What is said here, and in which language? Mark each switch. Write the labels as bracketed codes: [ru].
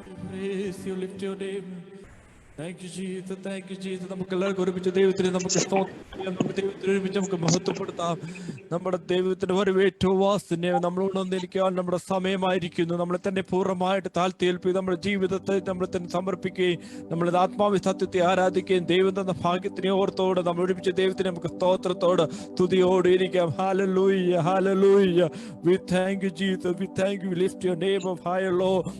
[en] Praise you, lift your name. Thank you, Jesus. Thank you, Jesus. [ml] നമുക്ക് എല്ലാവർക്കും ഒരുമിച്ച് ദൈവത്തിന് നമുക്ക് സ്തോത്രം ചെയ്യാം. നമുക്ക് ദൈവത്തിന് ഒരുമിച്ച് നമുക്ക് മഹത്വപ്പെടുത്താം. നമ്മുടെ ദൈവത്തിന്റെ വരവ് ഏറ്റവും വാസനീയം. നമ്മളോട് വന്നിരിക്കാൻ നമ്മുടെ സമയമായിരിക്കുന്നു. നമ്മളെ തന്നെ പൂർണ്ണമായിട്ട് താഴ്ത്തിയേൽപ്പി നമ്മുടെ ജീവിതത്തെ നമ്മൾ തന്നെ സമർപ്പിക്കുകയും നമ്മളത് ആത്മാവി സത്യത്തെ ആരാധിക്കുകയും ദൈവം തന്ന ഭാഗ്യത്തിനെ ഓർത്തോടെ നമ്മൾ ഒരുമിച്ച് ദൈവത്തിന് നമുക്ക് സ്തോത്രത്തോട് തുതിയോട് ഇരിക്കാം. [en] Hallelujah, hallelujah. We thank you, Jesus. We thank you. We lift your name up higher, Lord.